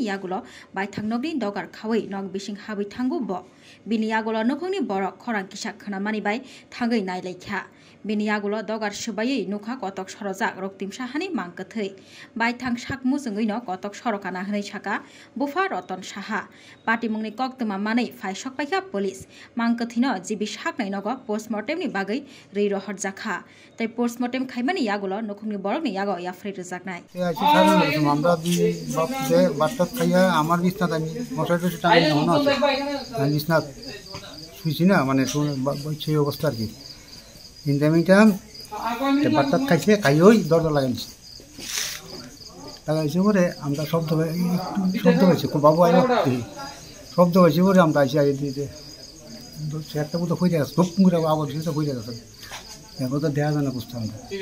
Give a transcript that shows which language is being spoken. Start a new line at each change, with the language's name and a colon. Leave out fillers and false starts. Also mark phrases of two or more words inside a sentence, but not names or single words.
Kok Borok: यागुलो बायथांनगनि दगार खावै नग बिसिं हाबै थांगु ब बिनि यागुलो नखंनि बरक खरां किसा खोनामानि बाय थांगै नायलायखा बिनि यागुलो दगार सुबायै नुखा कटक सरजाक रक्तिम साहानि मांकथै बायथां साकमु जोंगैनो कटक सरकाना हनै साका बुफा रतन साहा पाटिमुंनि कक्तमा मानै फाइ सकपाइखा पुलिस मांकथिनो जिबि साकनाय नग पोस्टमर्टेमनि बागै रै रहर जाखा तै पोस्टमर्टेम खाइमानि यागुलो नखंनि बरकनि यागो याफ्रै रजाकनाय
Bangla: আমরা দুই বাপ যে বাচ্চা খাইয়া আমার বিছনাত আমি মশারিটা টাঙাই না আছে আমি বিছনাত শুইছি না মানে সেই অবস্থা আর কি ইনটামিটা বাচ্চা খাইছে খাইওই দরজা লাগাইছে পরে আমরা শব্দ পাইছি বাবু আইলো শব্দ পাইছি পরে আমরা আইসি আগে দিতে চেয়ারটা কোথাও হয়ে গেছে ধূপ করে আবার সেটা হয়ে গেছে এখন তো দেওয়া যায় না বুঝতে আমরা